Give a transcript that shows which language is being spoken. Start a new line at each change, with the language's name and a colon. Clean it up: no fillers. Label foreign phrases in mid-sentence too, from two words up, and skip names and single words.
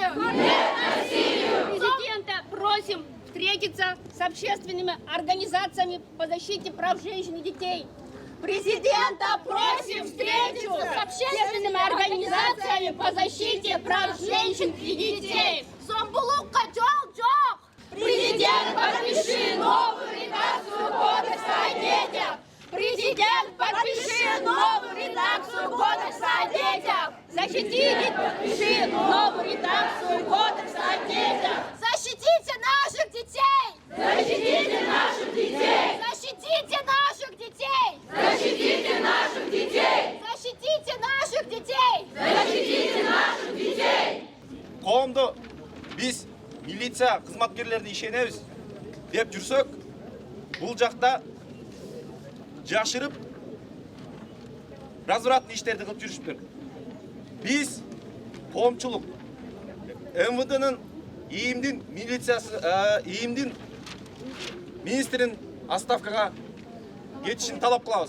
Russian: Нет насилию! Президента просим встретиться встретиться с общественными организациями по защите прав женщин и детей. Президента просим встречу с общественными организациями по защите прав женщин и детей.
Kyrgyz: Зомбулукка жол-жоқ! Президент,
Russian: подпиши новую редакцию Кодекса о детях! Президент, подпиши новую редакцию Кодекса о детях! Защитите, подпиши новую редакцию Кодекса о детях! Защитите наших детей! Защитите наших детей! Защитите наших детей! Защитите наших детей! Защитите наших детей! Защитите наших детей!
Kyrgyz: Коомду биз милиция кызматкерлерине ишенебиз деп жүрсөк, бул жакта жашырып развратный иштерди кылып жүрүшүптүр. Биз коомчулук МВДнын ИИМдин милициясы ИИМдин министрин отставкага кетишин талап кылабыз.